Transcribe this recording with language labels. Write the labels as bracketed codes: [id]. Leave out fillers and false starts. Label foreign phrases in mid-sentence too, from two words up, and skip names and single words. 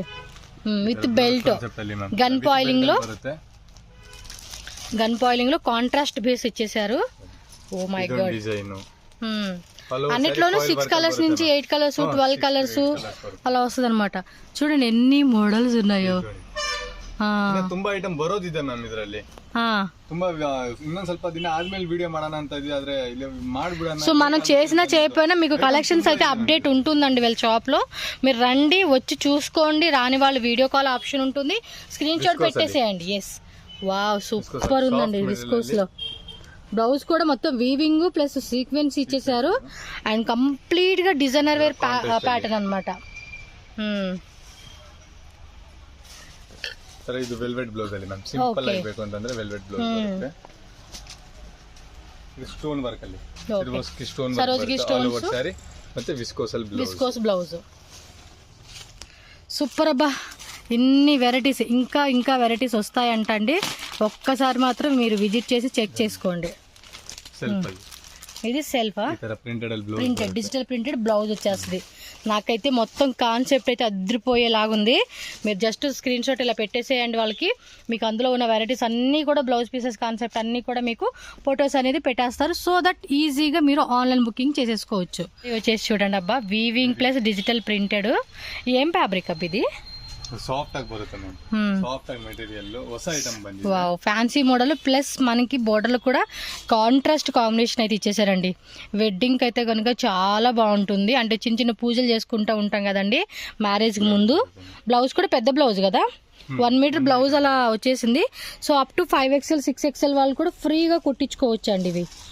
[en] with belt, [te] గన్ పాయిలింగ్ లో [en] contrast base [te] ఇచ్చేసారు. [en] oh my god, [te] అన్నిట్లోనూ 6 కలర్స్ నుంచి 8 కలర్స్ 12 కలర్స్ అలా వస్తుంది అనమాట. చూడండి ఎన్ని మోడల్స్ ఉన్నాయో. [kn] ತುಂಬಾ ಐಟಮ್ ಬರೋದಿದೆ ಮ್ಯಾಮ್ ಇದರಲ್ಲಿ. ತುಂಬಾ ಇನ್ನೊಂದ್ ಸ್ವಲ್ಪ ದಿನ ಆದ್ಮೇಲೆ ವಿಡಿಯೋ ಮಾಡೋಣ ಅಂತ ಇದೆ, ಆದ್ರೆ ಇಲ್ಲಿ ಮಾಡ್ಬಿಡೋಣ. [te] సో మనం చేసినా చేయకపోయినా మీకు కలెక్షన్స్ అయితే అప్డేట్ ఉంటుందండి వీళ్ళ షాప్ లో. మీరు రండి, వచ్చి చూసుకోండి. రాని వాళ్ళు [en] video call option [te] ఉంటుంది, [en] screen shot [te] పెట్టేసేయండి. ఎస్, వావ్, సూపర్ ఉందండి విస్కోస్ లో. బ్లౌజ్ కూడా మొత్తం [en] weaving plus sequence [te] ఇచ్చేసారు. అండ్ కంప్లీట్ గా [en] designer wear pattern [te] అనమాట. [kn] ಇದು [en] velvet blouse [kn] ಅಲ್ಲಿ ಮ್ಯಾಮ್, ಸಿಂಪಲ್ ಆಗಿ ಬೇಕು ಅಂತಂದ್ರೆ [en] velvet blouse [kn] ಬರುತ್ತೆ. ಇದು [en] stone work [kn] ಅಲ್ಲಿ. [te] సరోజ్కి [en] stone saree [te] ಮತ್ತೆ విస్కోస్ బ్లౌజ్ సూపర్ అబ్బా. ఇన్ని వెరైటీస్ ఇంకా వెరైటీస్ వస్తాయంట అండి. ఒక్కసారి మాత్రం మీరు విజిట్ చేసి చెక్ చేసుకోండి. ఇది సెల్ఫా [en] printed digital printed blouse [te] వచ్చేస్తుంది. నాకైతే మొత్తం కాన్సెప్ట్ అయితే అదిరిపోయేలాగుంది. మీరు జస్ట్ [en] screen shot [te] ఇలా పెట్టేసేయండి వాళ్ళకి. మీకు అందులో ఉన్న వెరైటీస్ అన్నీ కూడా [en] blouse pieces concept [te] అన్నీ కూడా మీకు ఫొటోస్ అనేది పెట్టేస్తారు. [en] so that [te] ఈజీగా మీరు [en] online booking [te] చేసేసుకోవచ్చు. ఇది వచ్చేసి చూడండి అబ్బా, [en] weaving plus digital printed. [te] ఏం ఫ్యాబ్రిక్ అబ్బా ఇది? [kn] ಸಾಫ್ಟ್ ಆಗಿ ಬರುತ್ತೆ ಮ್ಯಾಮ್. ಸಾಫ್ಟ್ ಆಗಿ ಮೆಟೀರಿಯಲ್ ಹೊಸ ಐಟಮ್ ಬಂದಿದೆ. [te] వావ్, [en] fancy model plus [te] మనకి బోర్డర్లు కూడా [en] contrast combination [te] అయితే ఇచ్చేసారండి. వెడ్డింగ్కి అయితే కనుక చాలా బాగుంటుంది. అంటే చిన్న చిన్న పూజలు చేసుకుంటూ ఉంటాం కదండి మ్యారేజ్కి ముందు. బ్లౌజ్ కూడా పెద్ద బ్లౌజ్ కదా, 1 [en] meter blouse [te] అలా వచ్చేసింది. [en] so up to 5XL 6XL [te] వాళ్ళు కూడా ఫ్రీగా కుట్టించుకోవచ్చు అండి ఇవి.